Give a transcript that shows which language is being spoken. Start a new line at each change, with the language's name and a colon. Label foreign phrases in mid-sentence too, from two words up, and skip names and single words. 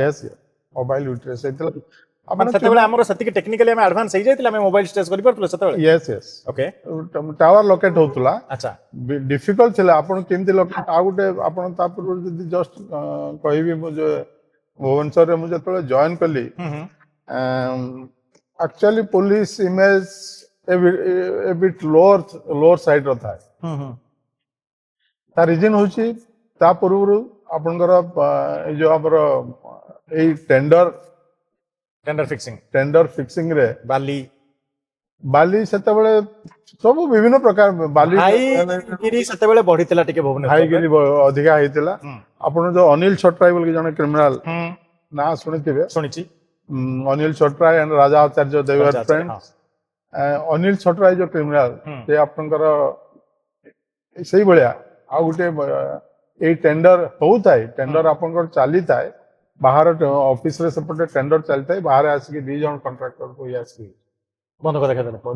Odia: ମୋବାଇଲ ହିଁ ଟ୍ରେସ୍ ହେଇଥିଲା। ଆପଣ ସେତେବେଳେ ଆମର ସେତିକି ଟେକ୍ନିକାଲି ଆମେ ଆଡଭାନ୍ସ ହେଇଯାଇଥିଲା ଆମେ ମୋବାଇଲ ଟ୍ରେସ୍ କରିପାରୁଥିଲେ ସେତେବେଳେ। ଓକେ ଟାୱାର ଲୋକେଟ ହଉଥିଲା। ଆଚ୍ଛା ଡିଫିକଲ୍ଟ ଥିଲା ଆପଣ କେମିତି ଲୋକେଟ ଆଉ ଗୋଟେ ଆପଣ ତା ପୂର୍ବରୁ ଯଦି ଜଷ୍ଟ କହିବି ମୁଁ ଯୋଉ ଭୁବନେଶ୍ୱରରେ ମୁଁ ଯେତେବେଳେ ଜଏନ୍ କଲି
English: actually police image a bit lower side
Odia: ର ଥାଏ। ତା ରିଜନ ହଉଛି ତା ପୂର୍ବରୁ ଆପଣଙ୍କର ଏଇ ଯୋଉ ଆମର ଏଇ
English: tender fixing
Odia: ରେ ବାଲି ସେତେବେଳେ ସବୁ ବିଭିନ୍ନ ପ୍ରକାର ବାଲି ସେତେବେଳେ ବଢିଥିଲା ଟିକେ ହାଇଗିରି ଅଧିକା ହେଇଥିଲା। ଆପଣ ଯୋଉ ଅନିଲ ଛଟରାଇ ବୋଲି ଜଣେ କ୍ରିମିନାଲ ନାଁ ଶୁଣିଥିବେ। ଶୁଣିଛି ଅନିଲ ଛଟରାଇ ଆଣ୍ଡ ରାଜା ଆଚାର୍ଯ୍ୟ
English: they were friends।
Odia: ଅନିଲ ଛଟରାଇ ଯୋଉ କ୍ରିମିନାଲ ସେ ଆପଣଙ୍କର ସେଇଭଳିଆ ଆଉ ଗୋଟେ ଏଇ ଟେଣ୍ଡର ହଉଥାଏ ଟେଣ୍ଡର ଆପଣଙ୍କର ଚାଲିଥାଏ ବାହାର ଅଫିସରେ ସେପଟେ ଟେଣ୍ଡର ଚାଲିଥାଏ ବାହାରେ ଆସିକି 2 ଜଣ କଣ୍ଟ୍ରାକ୍ଟରକୁ ଆସିକି ବନ୍ଦ କରିଦେଲେ